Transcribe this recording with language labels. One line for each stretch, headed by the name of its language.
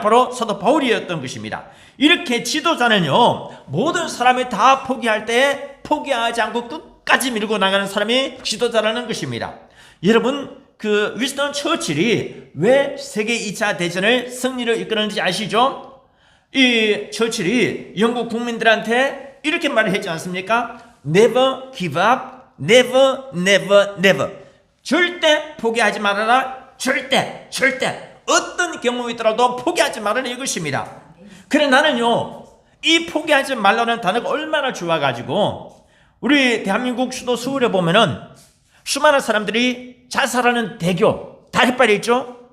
Korean: 바로 사도 바울이었던 것입니다. 이렇게 지도자는요 모든 사람이 다 포기할 때 포기하지 않고 끝까지 밀고 나가는 사람이 지도자라는 것입니다. 여러분, 그 윈스턴 처칠이 왜 세계 2차 대전을 승리를 이끌었는지 아시죠? 이 처칠이 영국 국민들한테 이렇게 말을 했지 않습니까?
English: Never give up, never, never, never.
Korean: 절대 포기하지 말아라. 절대 어떤 경우이더라도 포기하지 말아라 이것입니다. 그래, 나는요 이 포기하지 말라는 단어가 얼마나 좋아가지고 우리 대한민국 수도 서울에 보면은 수많은 사람들이 자살하는 대교, 다리빨이 있죠?